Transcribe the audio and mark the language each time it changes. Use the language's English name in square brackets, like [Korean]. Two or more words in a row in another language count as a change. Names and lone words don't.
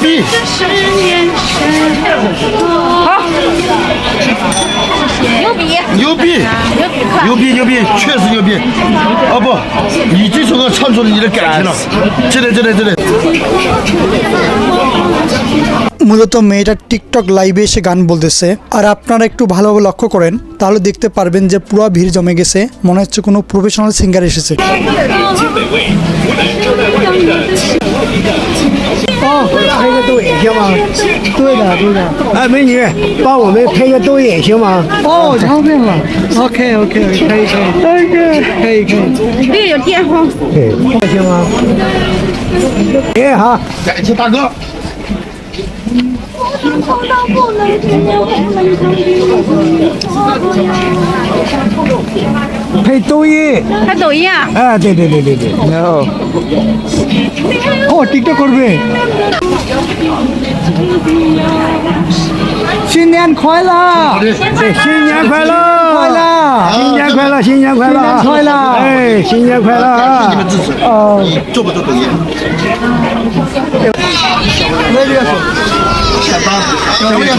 [Chinese] 这誓言深锁。牛逼！牛逼！牛逼牛逼，确实牛逼！哦不，你这首歌唱出了你的感情了，真的真的真的。 [Bangla] মূলত মেয়েটা টিকটক লাইভে এসে গান বলতেছে। আর আপনারা একটু ভালোভাবে লক্ষ্য করেন তাহলে দেখতে পারবেন যে পুরো ভিড় জমে গেছে, মনে হচ্ছে কোনো [English] professional singer [Bangla] এসেছে। [Chinese] 哦，配个抖音行吗？对的对的。哎，美女，帮我们配个抖音行吗？哦，照片了。 [English] OK OK， [Chinese] 可以可以可以可以。这个有电话。对，行吗？哎好，感谢大哥。配抖音。看抖音啊？哎，对对对对对，然后 [Bangla] ও টিকটক করবে। [Chinese] 新年快乐！对，新年快乐，快乐！新年快乐，新年快乐，新年快乐哎，新年快乐感谢你们啊！支持。哦，做不做抖音？简单，简不简单？